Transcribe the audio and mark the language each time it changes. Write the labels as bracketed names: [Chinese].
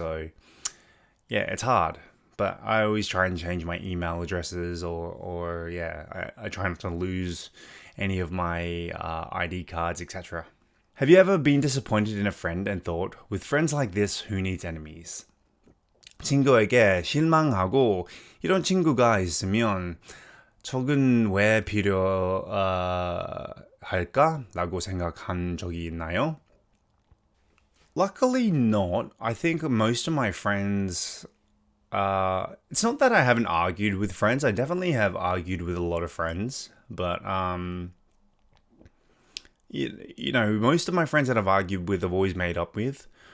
[English] So yeah, it's hard, but I always try and change my email addresses I try not to lose any of my ID cards, etc. Have you ever been disappointed in a friend and thought, with friends like this, who needs enemies? [Korean] 친구에게 실망하고 이런 친구가 있으면 적은 왜 필요할까? 라고 생각한 적이 있나요? [English] Luckily not. I think most of my friends, it's not that I haven't argued with friends. I definitely have argued with a lot of friends, but most of my friends that I've argued with, I've always made up with.